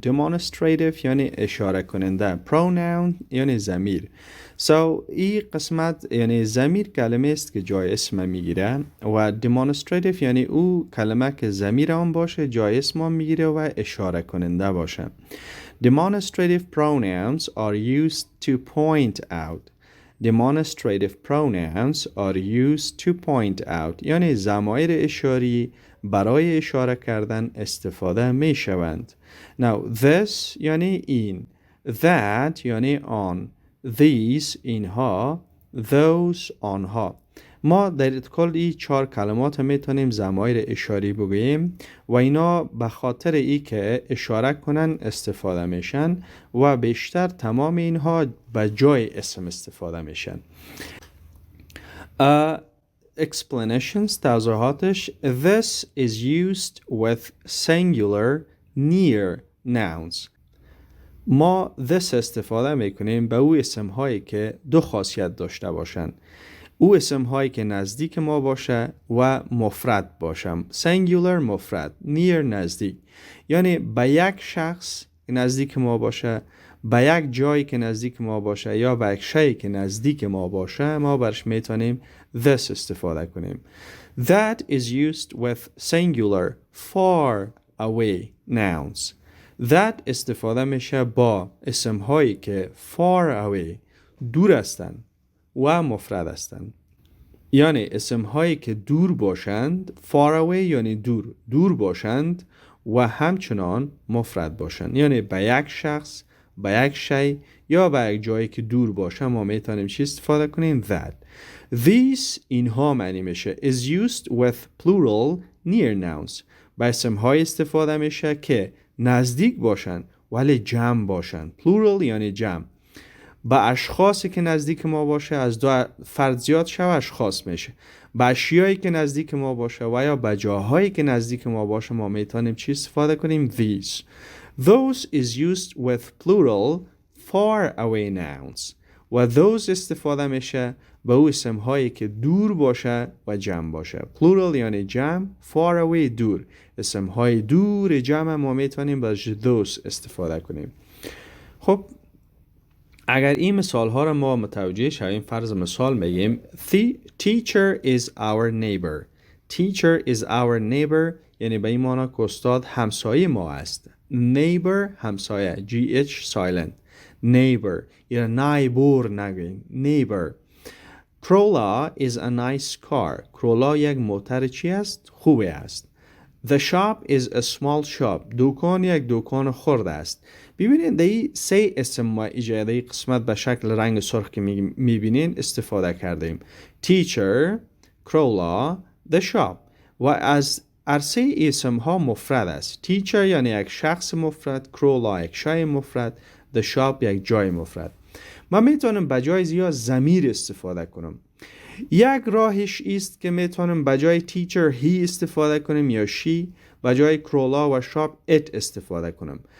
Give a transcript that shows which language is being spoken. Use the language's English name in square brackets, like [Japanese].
[Persian] demonstrative یعنی اشاره کننده. pronoun یعنی ضمیر. این قسمت یعنی ضمیر کلمه است که جای اسم میگیره و demonstrative یعنی او کلمه که ضمیر آن باشه جای اسم میگیره و اشاره کننده باشه. [English] Demonstrative pronouns are used to point out. Demonstrative pronouns are used to point out [Persian] یعنی ضمایر اشاری برای اشاره کردن استفاده می شوند. Now this یعنی این، that یعنی آن، these اینها، those آنها. ما در کل این 4 کلمات میتونیم ضمایر اشاری بگوییم و اینا به خاطر ای که اشاره کنن استفاده میشن و بیشتر تمام اینها به جای اسم استفاده میشن. Explanations توضیحاتش. [English] This is used with singular near nouns. [Persian] ما this استفاده میکنیم به او اسم هایی که 2 خاصیت داشته باشن. او اسم هایی که نزدیک ما باشه و مفرد باشه. singular مفرد، near نزدیک، یعنی به یک شخص نزدیک ما باشه، به یک جایی که نزدیک ما باشه یا به یک شیء که نزدیک ما باشه ما برش میتونیم this استفاده کنیم. [English] That is used with singular far away nouns. [Persian] That استفاده میشه با اسم هایی که far away دور هستند و مفرد هستند. یعنی اسم هایی که دور باشند، far away یعنی دور باشند و همچنان مفرد باشند. یعنی به یک شخص، به یک شیء یا به یک جایی که دور باشه ما میتونیم چی استفاده کنیم؟ that. [English] These [Persian] اینها معنی میشه [English] is used with plural near nouns. [Persian] به اسم های استفاده میشه که نزدیک باشن ولی جمع باشن. plural یعنی جمع. به اشخاصی که نزدیک ما باشه، از 2 فرد زیاد شو اشخاص میشه. به اشیایی که نزدیک ما باشه و یا به جاهایی که نزدیک ما باشه ما میتونیم چی استفاده کنیم؟ these. [English] Those is used with plural far away nouns. [Persian] و those استفاده میشه به او اسم هایی که دور باشه و جمع باشه. plural یعنی جمع، far away دور. اسم های دور جمع ما میتونیم به those استفاده کنیم. خب اگر این مثال ها رو ما متوجه شویم، فرض مثال میگیم [English] teacher is our neighbor. teacher is our neighbor [Persian] یعنی به این معنی که استاد همسایه ما است. neighbor همسایه، gh silent. neighbor یا neighbor نگویم، neighbor. [English] Corolla is a nice car. [Persian] Corolla یک موتر چی است؟ خوبی است. [English] The shop is a small shop. [Persian] دکان یک دکان خرد است. ببینید این 3 اسم ما ایجاده قسمت به شکل رنگ سرخ که میبینین استفاده کردیم. [English] Teacher, Corolla, the shop. [Persian] و از عرصه اسم ها مفرد است. Teacher یعنی یک شخص مفرد، Corolla یک شیء مفرد، the shop یک جای مفرد. من میتونم به جای زیاد ضمیر استفاده کنم. یک راهش است که میتونم به جای teacher he استفاده کنم یا she، به جای Corolla و shop it استفاده کنم.